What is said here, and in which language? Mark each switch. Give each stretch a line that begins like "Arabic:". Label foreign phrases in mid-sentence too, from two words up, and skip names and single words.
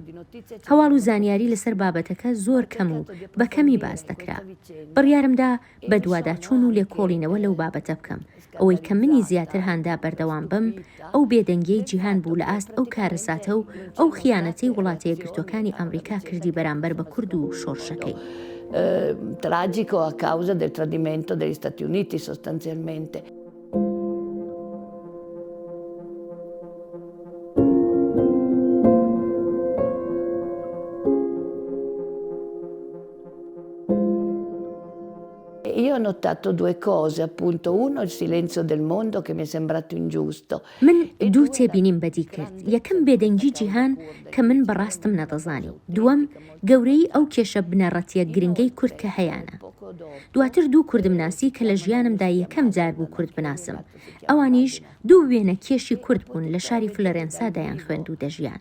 Central Kurdish: هەواڵ و زانیاری لەسەر بابەتەکە زۆر کەم و بە کەمی باز دەکرا. بڕیارمدا بە دوواداچوون و لێکۆڵینەوە لەو بابەتە بکەم، ئەوەی کە منی زیاتر هاندا بەردەوام بم، ئەو بێدەنگیەی جیهان بوو لە ئاست ئەو کارەساتە و ئەو خیانەتەی وڵاتە یەکگرتوەکانی ئەمریکا کردی بەرامبەر بە کورد و شۆڕشەکەی.
Italian: Tragico a causa del tradimento degli Stati Uniti sostanzialmente. Io ho notato due cose, appunto, uno il silenzio del mondo che mi è sembrato ingiusto.
Central Kurdish: من دوو تێبینیم بەدی کرد. یەکەم بێدەنگی جیهان کە من بەڕاستم نەدەزانی. دووەم گەورەی ئەو کێشە بنەڕەتیە گرنگەی کورد کە هەیەە. دواتر دوو کوردم ناسی کە لە ژیانمدا یەکەم جار بوو کورد بناسم. ئەوانیش دوو وێنە کێشی کورد بوون لە شاری فلۆرێنسا دەیان خوێند و دەژیان.